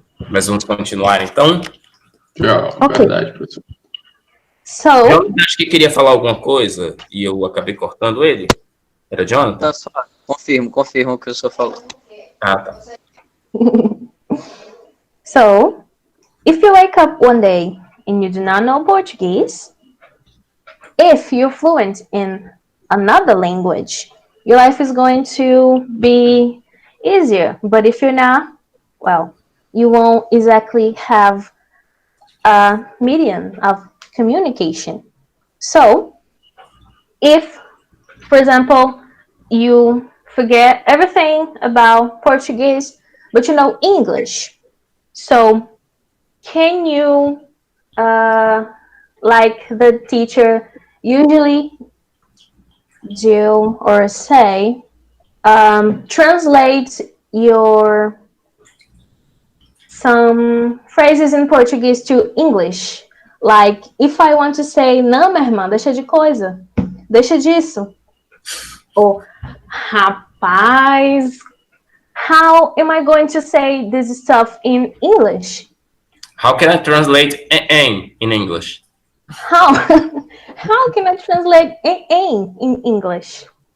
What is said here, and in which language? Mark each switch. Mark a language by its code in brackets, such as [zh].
[pt] Mas vamos continuar, então? Verdade, professor. Eu acho que queria falar alguma coisa e eu acabei cortando ele. Era Jonathan? Não, só confirmo o que o senhor falou. Ah, tá. [en] So, if you wake up one day and you do not know Portuguese, if you're fluent in another language, your life is going to be easier. But if you're not, well, you won't exactly have a medium of communication. So, if, for example, you forget everything about Portuguese, but you know English, so can you, like the teacher usually do or say, translate your some phrases in Portuguese to English? Like, if I want to say, [pt] não, minha irmã, deixa de coisa, deixa disso. [en] Or, rapaz, how am I going to say this stuff in English? How can I translate in English? How can I translate in English?